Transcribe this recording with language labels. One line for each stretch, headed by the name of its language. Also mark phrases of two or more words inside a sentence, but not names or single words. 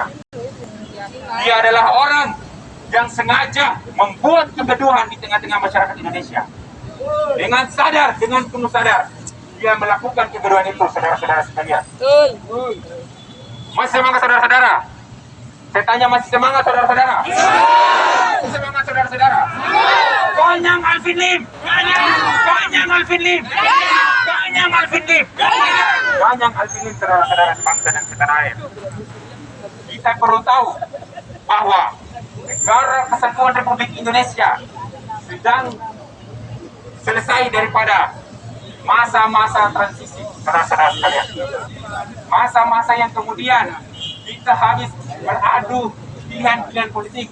Indonesian: Dia adalah orang yang sengaja membuat kegaduhan di tengah-tengah masyarakat Indonesia. Dengan sadar, dengan penuh sadar, dia melakukan kegaduhan itu, saudara-saudara sekalian. Masih semangat, saudara-saudara? Saya tanya, masih semangat, saudara-saudara? Masih semangat, saudara-saudara? Ganyang Alvin Lim! Ganyang Alvin Lim! Ganyang Alvin Lim! Ganyang Alvin Lim, saudara-saudara sebangsa dan setanah air. Kita perlu tahu bahwa negara kesatuan Republik Indonesia sedang selesai daripada masa-masa transisi, saudara-saudara sekalian. Masa-masa yang kemudian kita habis beradu pilihan-pilihan politik.